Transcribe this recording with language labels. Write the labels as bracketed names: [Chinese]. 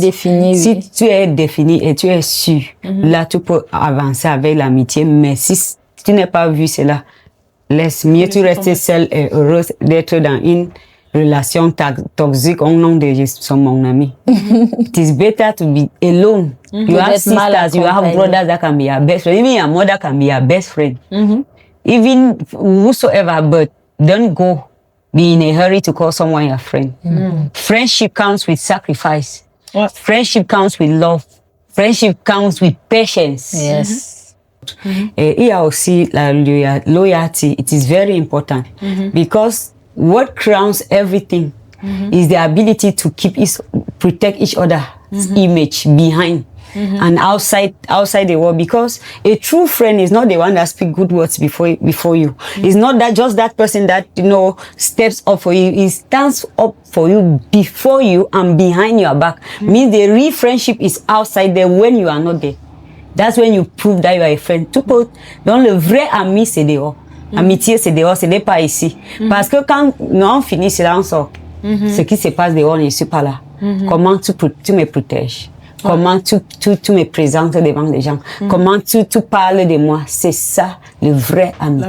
[French] Défini. Si tu es défini et tu es sûr, là tu peux avancer avec l'amitié. Mais si tu n'es pas vu cela, laisse mieux tu rester seule et heureuse d'être dans une relation toxique au nom de Jésus, mon ami. [English] It is better to be alone. You have sisters, you have brothers that can be your best friend. Even your mother can be your best friend. Even whosoever, but don't go be in a hurry to call someone your friend. Friendship comes with sacrifice. Friendship comes with love. Friendship comes with patience. Yes. [French] Et il y a aussi la [English] loyalty. It is very important because what crowns everything is the ability to protect each other's image behind and outside the world. Because a true friend is not the one that speaks good words before you. It's not just that person that steps up for you. He stands up for you before you and behind your back. Means the real friendship is outside there when you are not there. That's when you prove that you are a friend. [French] Donc le vrai ami c'est dehors. Amitié c'est dehors, ce n'est pas ici. Parce que quand on finit cela, on sort. Ce qui se passe dehors, je ne suis pas là. Comment tu me protèges? Comment tu me présentes devant les gens? Comment tu parles de moi? C'est ça le vrai amitié.